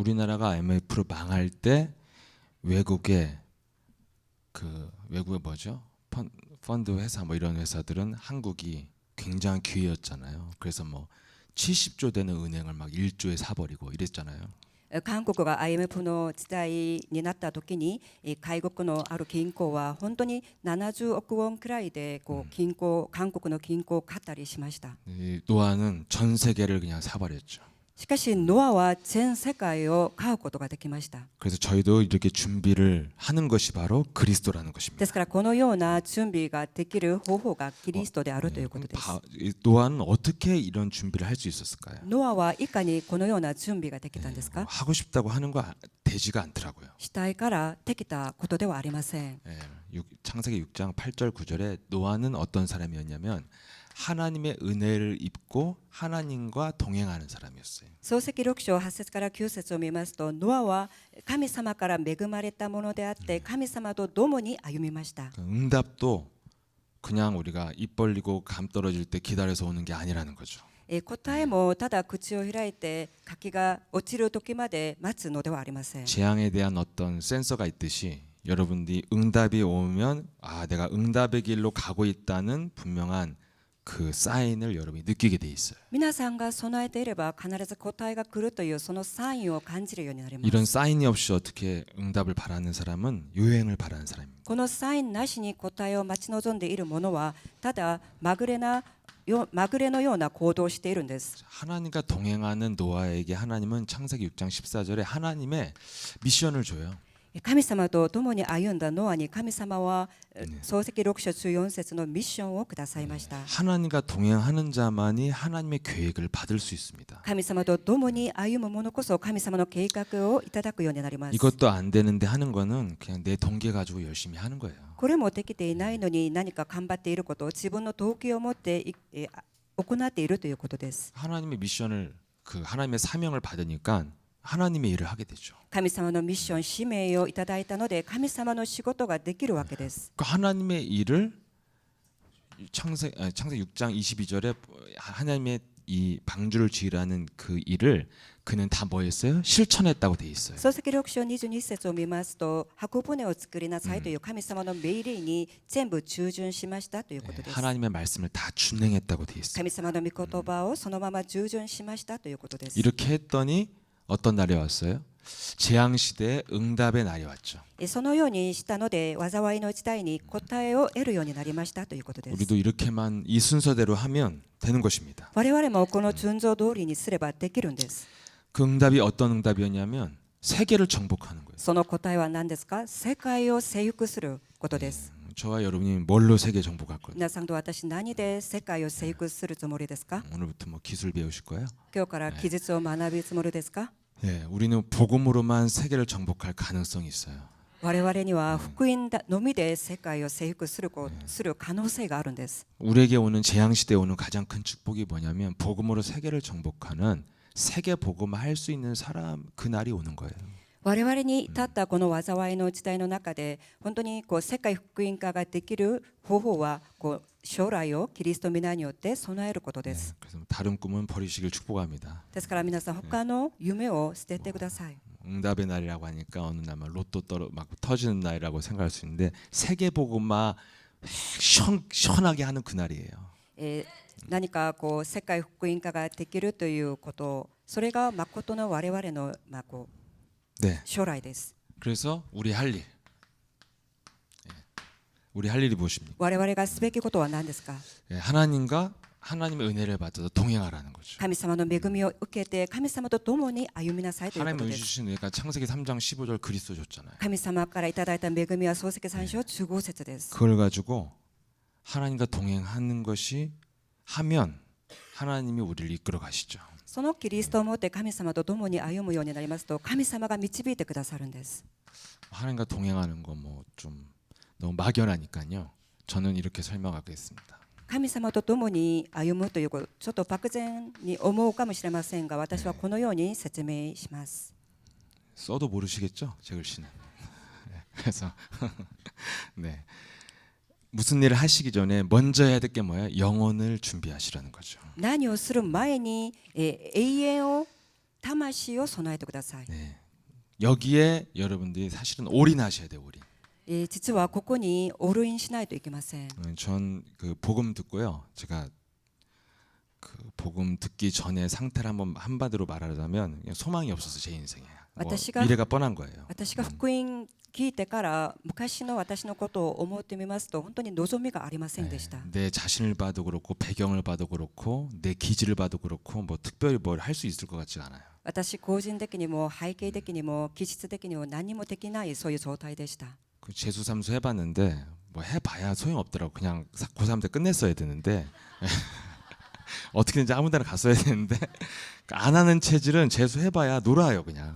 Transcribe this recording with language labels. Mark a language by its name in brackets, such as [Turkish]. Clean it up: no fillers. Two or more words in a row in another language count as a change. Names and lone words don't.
[Korean] 우리나라가 IMF로 망할 때 외국의 외국의 뭐죠? 펀드 회사 뭐 이런 회사들은 한국이 굉장한 기회였잖아요. 그래서 뭐 70조 되는 은행을 막 1조에 사버리고 이랬잖아요. [Japanese] 韓国が IMF の時代になった時に外国のある銀行は本当に70億ウォンくらいでこう韓国の銀行を買ったりしました。 [Korean] 노아는 전 세계를 그냥 사버렸죠. [Japanese] しかしノアは全世界を買うことができました。 [Korean] 그래서 저희도 이렇게 준비를 하는 것이 바로 그리스도라는 [Japanese] で [Korean] 것입니다. [Japanese] すからこのような準備ができる方法がキリストであるということです。 [Korean] 노아는 어떻게 이런 준비를 할 수 있었을까요? [Japanese] ノアはいかにこのような準備ができたんですか？ [Korean] 하고 싶다고 하는 거 되지가 않더라고요. [Japanese] したいからできたことではありません。 [Korean] 창세기 6장 8절 9절에 노아는 어떤 사람이었냐면 하나님의 은혜를 입고 하나님과 동행하는 사람이었어요. [Japanese] 創世記6章8節から9節を見ますと、ノアは神様から恵まれたものであって神様と共に歩みました。 [Korean] 응답도 그냥 우리가 입 벌리고 감 떨어질 때 기다려서 오는 게 아니라는 거죠. [Japanese] 答えもただ口を開いて柿が落ちる時まで待つのではありません。 [Korean] 재앙에 대한 어떤 센서가 있듯이 여러분들이 응답이 오면 내가 응답의 길로 가고 있다는 분명한 그 사인을 여러분이 느끼게 돼 있어요. [Japanese] 皆さんが備えていれば必ず答えが来るというそのサインを感じるようになります。 [Korean] 이런 사인이 없이 어떻게 응답을 바라는 사람은 요행을 바라는 사람입니다. [Japanese] このサインなしに答えを待ち望んでいる者はただまぐれのような行動をしているんです。 [Korean] 하나님과 동행하는 노아에게 하나님은 창세기 6장 14절에 하나님의 미션을 줘요. [Japanese] 神様と共に歩んだノアに神様は創世記6章14節のミッションをくださいました。 [Korean] 하나님과 동행하는 자만이 하나님의 계획을 받을 수 있습니다. [Japanese] 神様と共に歩む者こそ神様の計画をいただくようになります。 [Korean] 이것도 안 되는데 하는 거는 그냥 내 동기 가지고 열심히 하는 거예요. [Japanese] これもできていないのに何か頑張っていることを自分の動機を持って行っているということです。 [Korean] 하나님의 미션을 하나님의 사명을 받으니까 하나님의 일을 하게 되죠. [Japanese] 神様のミッション使命をいただいたので神様の仕事ができるわけです。 [Korean] 하나님의 일을 창세기 6장 22절에 하나님의 이 방주를 지으라는 그 일을 그는 다 뭐 했어요? 실천했다고 돼 있어요. [Japanese] 創世記6章22節を見ますと、箱舟を作りなさいという神様の命令に全部従順しましたということです。 [Korean] 하나님의 말씀을 다 준행했다고 돼 있어요. [Japanese] 神様の御言葉をそのまま従順しましたということです。 [Korean] 이렇게 했더니 어떤 날이 왔어요? 재앙 시대의 응답의 날이 왔죠. [Japanese] そのようにしたので災いの時代に答えを得るようになりましたということです。 [Korean] 우리도 이렇게만 이 순서대로 하면 되는 것입니다. [Japanese] 我々もこの順序通りにすればできるんです。 [Korean] 그 응답이 어떤 응답이었냐면 세계를 정복하는 거예요. [Japanese] その答えは何ですか？世界を征服することです。 [Korean] 저와 여러분이 뭘로 세계 정복할 거예요? [Japanese] 皆さんと私何で世界を征服するつもりですか？ [Korean] 오늘부터 뭐 기술 배우실 거예요? [Japanese] 今日から記述を学ぶつもりですか？ [Korean] 예, 우리는 복음으로만 세계를 정복할 가능성이 있어요. [Japanese] 我々には福音のみで世界を征服する可能性があるんです。 [Korean] 우리에게 오는 재앙 시대에 오는 가장 큰 축복이 뭐냐면 복음으로 세계를 정복하는 세계 복음을 할 수 있는 사람 그 날이 오는 거예요. [Japanese] 我々に至ったこの災いの時代の中で本当に世界福音化ができる方法は将来をキリスト皆によって備えることです。 [Korean] 그래서 다른 꿈은 버리시길 축복합니다. [Japanese] ですから皆さん他の夢を捨ててください。 [Korean] 응답의 날이라고 하니까 어느 날 막 로또 막 터지는 날이라고 생각할 수 있는데 세계 복음만 시원하게 하는 그 날이에요. [Japanese] 何か世界福音化ができるということ、それが誠の我々の [Korean] 네. [Japanese] 将来です。 [Korean] 그래서 우리 할 일, 우리 할 일이 무엇입니까? [Japanese] 我々がすべきことは何ですか？ [Korean] 하나님과 하나님의 은혜를 받아서 동행하라는 거죠. [Japanese] 神様の恵みを受けて神様と共に歩みなさいというこ [Korean] 하나님 [Japanese] と [Korean] 의 [Japanese] です。 [Korean] 주신 은혜가 창세기 3장 15절 그리스도 줬잖아요. [Japanese] 神様からいただいた恵みは創世記3章15節です。 [Korean] 그걸 가지고 하나님과 동행하는 것이 하면 하나님이 우리를 이끌어 가시죠. [Japanese] そのキリストを持って神様と共に歩むようになりますと神様が導いてくださるんです。 [Korean] 하나님과 동행하는 거 뭐 좀 너무 막연하니까요. 저는 이렇게 설명하겠습니다. [Japanese] 神様と共に歩むということ、ちょっと漠然に思うかもしれませんが、私はこのように説明します。 [Korean] 써도 모르시겠죠? 제 글씨는. 그래서 네. 무슨 일을 하시기 전에 먼저 해야 될 게 뭐예요? 영혼을 준비하시라는 거죠. [Japanese] 何をする前に永遠を魂を備えてください。 [Korean] 네. 여기에 여러분들이 사실은 올인하셔야 돼요. 올인. [Japanese] 実はここにオールインしないといけません。 [Korean] 전 그 복음 듣고요. 제가 그 복음 듣기 전에 상태를 한번 한마디로 말하자면 그냥 소망이 없어서 제 인생에 뭐 미래가 뻔한 거예요. [Japanese] 私が福音聞いてから昔の私のことを思ってみますと本当に望みがありませんでした。 [Korean] 내 자신을 봐도 그렇고 배경을 봐도 그렇고 내 기질을 봐도 그렇고 뭐 특별히 뭘 할 수 있을 것 같지가 않아요. [Japanese] 私個人的にも背景的にも気質的にも何もできないそういう状態でした。 [Korean] 그 재수삼수 해봤는데 뭐 해봐야 소용없더라고. 그냥 고3 때 끝냈어야 되는데 어떻게든지 아무데나 갔어야 되는데 안 하는 체질은 재수해봐야 놀아요 그냥.